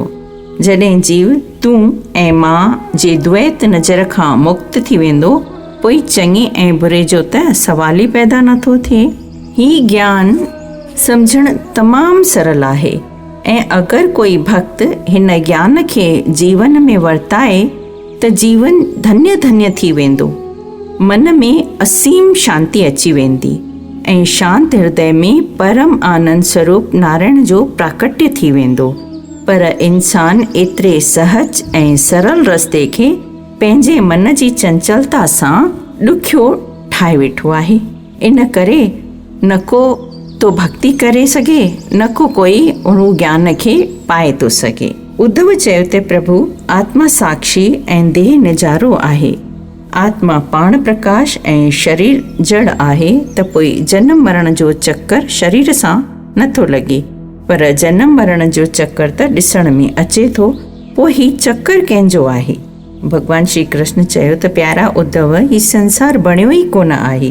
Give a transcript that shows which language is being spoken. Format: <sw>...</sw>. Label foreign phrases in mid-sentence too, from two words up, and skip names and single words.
<sd>जॾहिं जीव तूं ऐं मां जे द्वैत नज़र खां मुक्त थी वेंदो, पोइ चङे ऐं बुरे जो त सवाल ई पैदा नथो थिए। ही ज्ञान सम्झणु तमामु सरल आहे ऐं अगरि कोई भक्त हिन ज्ञान खे जीवन में वर्ताए त जीवन धन्य धन्य थी वेंदो। मन में असीम शांती अची वेंदी ऐं शांत हृदय में परम आनंद स्वरूप नारायण जो प्राकट्य थी वेंदो। पर इंसान एतिरे सहज ऐं सरल रस्ते खे पंहिंजे मन जी चंचलता सां ॾुखियो ठाहे वेठो आहे। इन करे न को तो भक्ति करे सघे, न को कोई उन ज्ञान खे पाए थो सघे। उद्धव चयो त प्रभु आत्मा साक्षी ऐं देह निजारो आहे। आत्मा पाण प्रकाश ऐं शरीर जड़ आहे, त पोइ जनम मरण जो चक्कर शरीर सां नथो लॻे। पर जनम मरण जो चक्कर त ॾिसण में अचे थो, पोइ ही चक्कर कंहिंजो आहे? भगवान श्री कृष्ण चयो त प्यारा उद्धव, ही संसार बणियो ई कोन आहे।</sd>